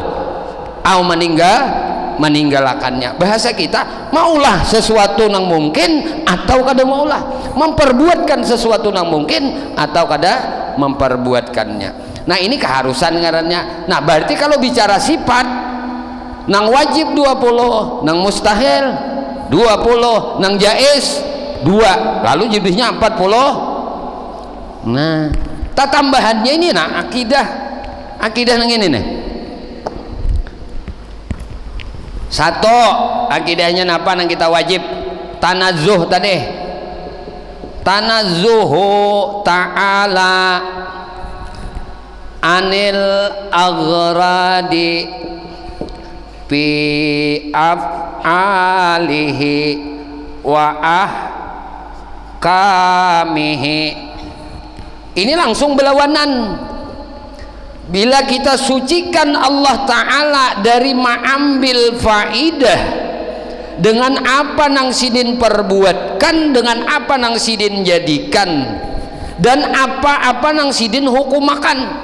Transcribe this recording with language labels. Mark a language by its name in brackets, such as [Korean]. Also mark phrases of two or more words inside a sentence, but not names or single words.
[Banjar] au meninggalkannya bahasa kita maulah sesuatu yang mungkin atau kada maulah memperbuatkan sesuatu yang mungkin atau kada memperbuatkannya nah ini keharusan ngarannya nah berarti kalau bicara sifat nang wajib 20 nang mustahil 20 nang jais 2 lalu jadinya 40 nah tambahannya ini nah akidah nang ini nih satu akidahnya apa nang kita wajib tanazzuh tadi [Arabic] تنزهه تعالى عن الأغراض في أفعاله وأحكامه. [Banjar] Ini langsung berlawanan. Bila kita sucikan Allah Ta'ala dari mengambil faidah dengan apa nang sidin perbuatkan, dengan apa nang sidin jadikan, dan apa-apa nang sidin hukumakan.